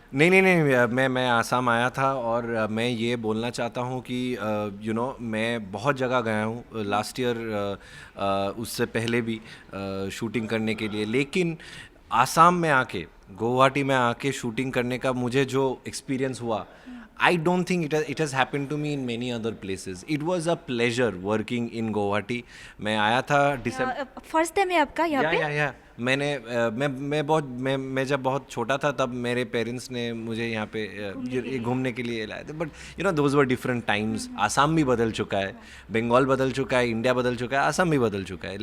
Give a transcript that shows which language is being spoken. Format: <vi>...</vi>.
<hi>नहीं नहीं नहीं, मैं आसाम आया था, और मैं ये बोलना चाहता हूँ कि मैं बहुत जगह गया हूँ लास्ट ईयर, उससे पहले भी शूटिंग करने के लिए। लेकिन आसाम में आके, गुवाहाटी में आके शूटिंग करने का मुझे जो एक्सपीरियंस हुआ,</hi> <en>I don't think it has happened to me in many other places. It was a pleasure working in Guwahati.</en> <hi>मैं आया था दिसंबर। फर्स्ट टाइम है आपका यहाँ पे? या मैं जब बहुत छोटा था तब मेरे पेरेंट्स ने मुझे यहाँ पे ये घूमने के लिए लाए थे।</hi> <en>But those were different times.</en> <hi>Assam भी बदल चुका है, बंगाल बदल चुका है, इंडिया बदल चुका है, आसाम भी बदल चुका है।</hi>